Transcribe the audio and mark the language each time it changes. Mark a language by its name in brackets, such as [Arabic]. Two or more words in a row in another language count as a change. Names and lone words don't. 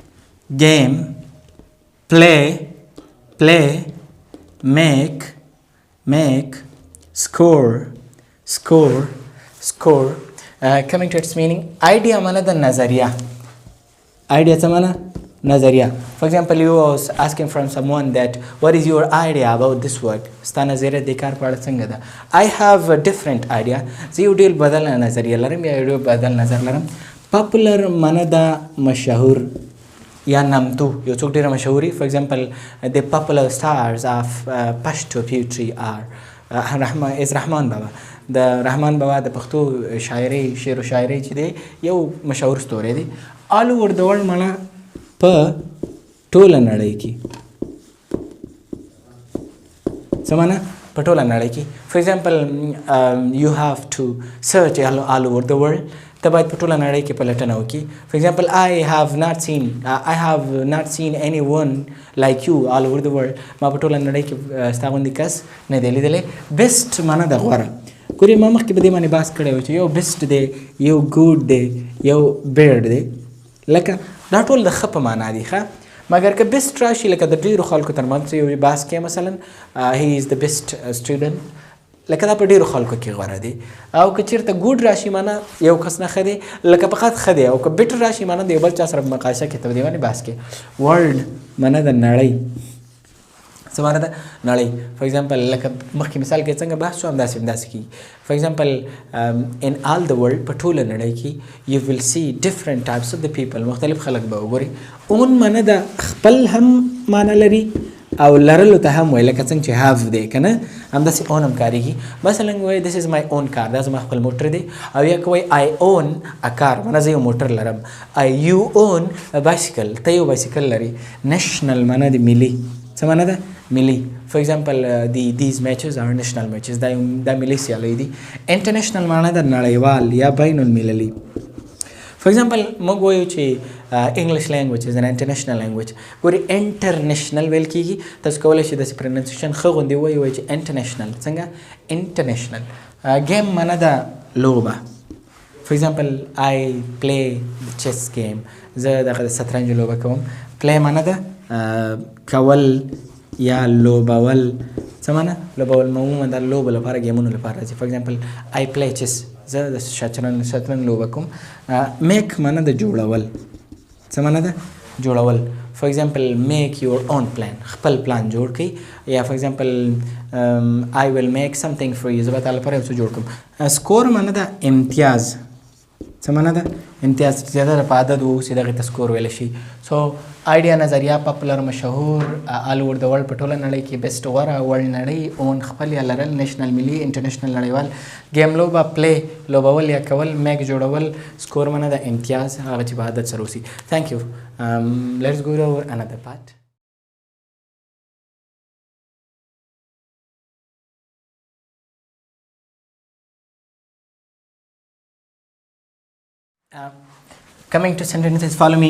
[English] game, play, make, make, score, score, score. Coming to its meaning, idea [Pashto] معنا د نظریه. Idea څه معنا نظریه. [English] For example, you was asking from someone that what is your idea about this word? [Pashto] ستا نظریه د کار په اړه څنګه ده؟ [English] I have a different idea. [Pashto] زه یو ډېر بدل نظریه لرم یا یو ډېر بدل نظر لرم. Popular معنا د مشهور یا نامتو یو څوک ډېر مشهوري. [English] For example, the popular stars of Pashto poetry are رحمان بابا. [Pashto] د رحمان بابا د پښتو شاعري شعر و شاعري چې دی یو مشهور ستوری دی. [English] all over the world [Pashto] مانا په ټوله نړۍ کې څه معنا په ټوله نړۍ کې. [English] For example, you have to search all over the world. [Pashto] ته باید په ټوله نړۍ کې پلټنه وکړي. [English] For example, I have not seen anyone like you all over the world. [Pashto] ما په ټوله نړۍ کې ستا غوندې کس نه دی لیدلی. best معنا د غوره. ګورې ما مخکې په دې باندې بحث کړی و چې یو best دی، یو good دی، یو bad دی. لکه دا ټول د ښه په معنا دي ښه، مګر که best راشي لکه د ډېرو خلکو ترمنځ یو بحث کې مثلا [English] he is the best student، [Pashto] لکه دا په ډېرو خلکو کې غوره دی. او که چېرته ګوډ راشي معنا یو کس نه ښه دی، لکه فقط ښه دی. او که بیټر راشي معنا د یو بل چا سره مقایسه کې ته په دې باندې بحث کې. ورلډ معنا د نړۍ، څه معنا ده؟ نړۍ. فار ایگزامپل لکه مخکې مثال کې څنګه بحث شو همداسې کېږي. [English] for example in all the world [Pashto] په ټوله نړۍ کې [English] you will see different types of the people، [Pashto] مختلف خلک به وګوري. اون معنا د خپل هم معنا لري او لرلو ته هم وایي، لکه څنګه چې have دی که نه همداسې اون هم کارېږي. مثلا وایي [English] this is my own car، [Pashto] دا زما خپل موټر دی. او یا که وایي [English] I own a car، [Pashto] معنا زه یو موټر لرم. [English] you own a bicycle، [Pashto] ته یو بایسیکل لري. national معنا د ملي، څه معنا ده؟ ملي. [English] For example, these matches are national matches، [Pashto] دا ملي سیالۍ دي. international معنا د نړیوال یا بین المللي. For example, موږ وایو چې [English] English language is an international language. [Pashto] ګورې international ویل کېږي، تاسو کولی شئ داسې پرننسیشن ښه غوندې وایو چې international. څنګه؟ [English] international. game [Pashto] معنا د لوبه. [English] For example, I play the chess game، [Pashto] زه دغه د شطرنج لوبه کوم. play معنا د کول یا لوبول. څه معنا؟ لوبول عموما د لوبو لپاره ګیمونو لپاره راځي. [English] For example, I play chess، [Pashto] زه د شطرنج لوبه کوم. make معنا د جوړول، څه معنا ده؟ جوړول. [English] For example, make your own plan، [Pashto] خپل پلان جوړ کړئ. [English] یا for example, I will make something for you، [Pashto] زه به تا لپاره یو څه جوړ کړم. score معنا د امتیاز، څه معنا ده؟ امتیاز. زیاتره په عدد اوسي دغې ته سکور ویلی شي. سو آیډیا نظریه پاپولر مشهور [English] all over the world [Pashto] په ټوله نړۍ کې بیسټ غوره ورلډ نړۍ اون خپل یا لرل نیشنل ملي انټرنیشنل نړیوال ګیم لوبه پلی لوبول یا کول میک جوړول سکور معنا د امتیاز هغه چې په عدد سره اوسي. [English] Thank you. Let's go over another part. Coming to sentences, follow me.